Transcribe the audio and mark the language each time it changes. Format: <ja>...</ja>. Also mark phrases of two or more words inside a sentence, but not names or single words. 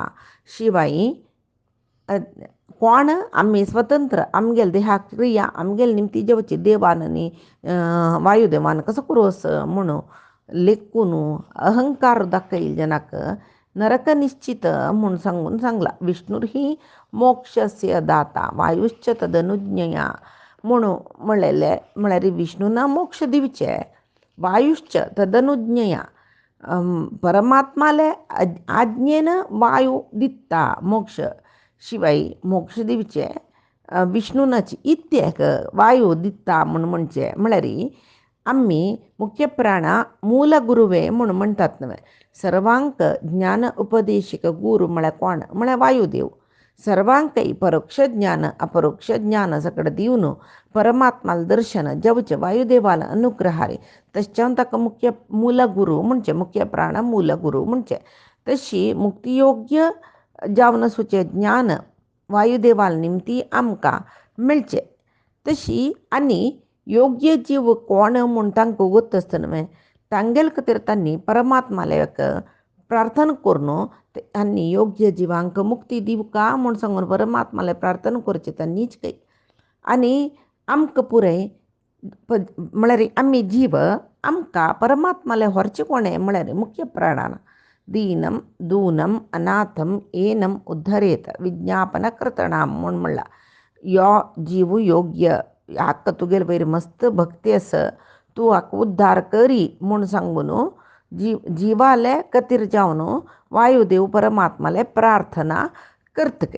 <kok>शिवाय कोण आमी स्वतंत्र आमगेल देहाक क्रिया आमगेल निमती जेवची देवान न्ही वायुदेवान कसो करूस म्हणून लेखून अहंकार दाखयल जनाक नरक निश्चित म्हूण सांगून सांगला.</kok> <sa>विष्णुर ही मोक्षस्य दाता वायुश्च तदनुज्ञया</sa> <kok>म्हणून म्हणलेले म्हळ्यार विष्णुना मोक्ष दिवचे</kok> <sa>वायुश्च तदनुज्ञया</sa> <kok>परमात्माले आज्ञेन वायू दिता मोक्ष. शिवाय मोक्ष दिवचे विष्णुनाची इत्याक वायू दिता म्हणचे म्हळ्यार आम्ही मुख्य प्राणा मूल गुरुवे म्हणून म्हणटात न्हय. सर्वांक ज्ञान उपदेशक गुरु म्हळ्यार कोण म्हळ्यार वायुदेव. सर्वांकय परोक्ष ज्ञान अपरोक्ष ज्ञान सकड दिवन परमात्माल दर्शन जेवचे वायुदेवाला अनुग्रहारे तशें ताका मुख्य मूल गुरु म्हणचे मुख्य प्राण मूल गुरु म्हणचे. तशी मुक्तियोग्य जावन सुचे ज्ञान वायुदेवाल निमती आमकां मेळचे. तशी आनी योग्य जीव कोण म्हूण तांकां गोत आसता न्हय तांगेल खातीर तांणी परमात्मालेक प्रार्थना करून तांणी योग्य जिवांक मुक्ती दिवका म्हूण सांगून परमात्माले प्रार्थना करचे तांणीच काय. आनी आमकां पुराय म्हळ्यार आमी जीव आमकां परमात्माले व्हरचे कोणे म्हळ्यार मुख्य प्राणान</kok> <sa>दीनम दूनम अनाथम एनम उद्धरेत विज्ञापन कर्तणाम</sa> <kok>म्हूण म्हणला. यो जीव योग्य हाका तुगेल वयर मस्त भक्ती आसा तूं हाका उद्धार करी म्हूण सांगून जिवाले खातीर जावन वायुदेव परमात्माले प्रार्थना करतके.</kok>